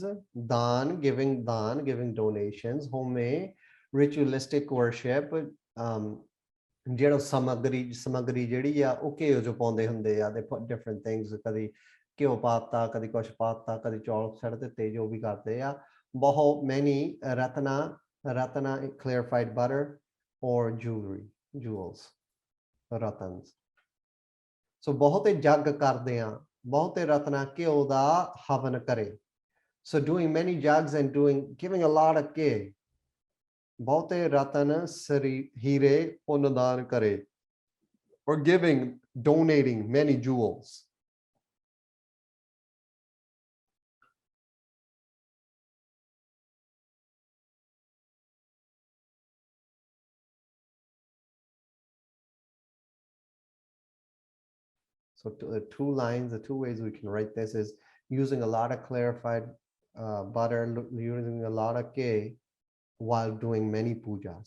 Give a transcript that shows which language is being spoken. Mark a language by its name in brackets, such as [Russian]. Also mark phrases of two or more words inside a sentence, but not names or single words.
[English] Dan, giving donations. Home, ritualistic worship. [Punjabi] ਜਿਹੜਾ ਸਮੱਗਰੀ ਜਿਹੜੀ ਆ ਉਹ ਘਿਓ ਚ ਪਾਉਂਦੇ ਹੁੰਦੇ ਆ, [English] they put different things, [Punjabi] ਕਦੀ ਘਿਓ ਪਾਤਾ, ਕਦੀ ਕੁਛ ਪਾਤਾ, ਕਦੀ ਚੌਲ ਛੱਡ ਦਿੱਤੇ, ਜੋ ਵੀ ਕਰਦੇ ਆ. [English] ਬਹੁਤ many ratana clarified butter or jewels, ratans. [Punjabi] So ਬਹੁਤੇ ਜੱਗ ਕਰਦੇ ਆ, ਬਹੁਤੇ ਰਤਨਾ ਘਿਓ ਦਾ ਹਵਨ ਕਰੇ. [English] So doing many jugs and giving a lot of ghee. [Punjabi] ਬਹੁਤੇ ਰਤਨ ਹੀਰੇ ਪੁੰਨਦਾਨ ਕਰੇ. [English] Or donating many jewels. So the two lines, the two ways we can write this is using a lot of clarified butter, using a lot of ghee while doing many pujas.